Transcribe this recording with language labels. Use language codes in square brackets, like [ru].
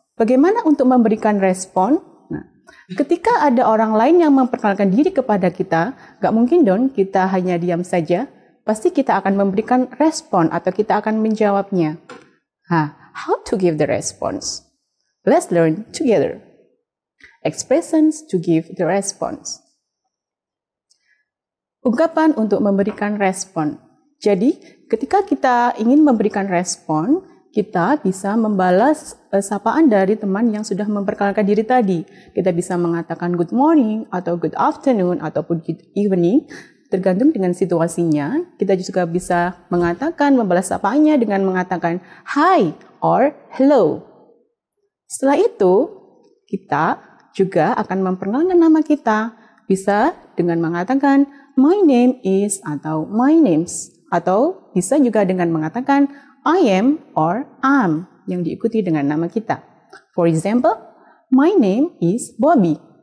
[id] Bagaimana untuk memberikan respon? Nah, ketika ada orang lain yang memperkenalkan diri kepada kita, gak mungkin dong kita hanya diam saja. Pasti kita akan memberikan respon atau kita akan menjawabnya. [en] How to give the response? Let's learn together. Expressions to give the response. [id] Ungkapan untuk memberikan respon. Jadi, ketika kita ingin memberikan respon, kita bisa membalas sapaan dari teman yang sudah memperkenalkan diri tadi. Kita bisa mengatakan good morning, atau good afternoon, ataupun good evening. Tergantung dengan situasinya, kita juga bisa mengatakan, membalas sapaannya dengan mengatakan hi or hello. Setelah itu, kita juga akan memperkenalkan nama kita. Bisa dengan mengatakan my name is atau my names. Atau bisa juga dengan mengatakan I am or am yang diikuti dengan nama kita. [en] For example, my name is Bobby.